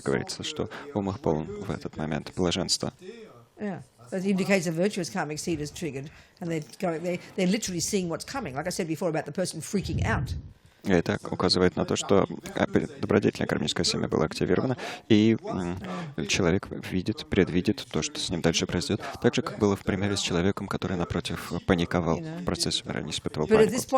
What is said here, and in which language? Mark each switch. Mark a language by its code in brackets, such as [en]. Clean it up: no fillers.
[ru] Говорится, что ум их полон в этот момент блаженства. [en] Yeah. That indicates a virtuous karmic seed is triggered, and they're literally seeing what's coming. Like I said before about the person freaking out. [ru] И это указывает на то, что добродетельное кармическое семя было активировано, и человек предвидит то, что с ним дальше произойдет, так же, как было в примере с человеком, который, напротив, паниковал в процессе умирания, испытывал панику.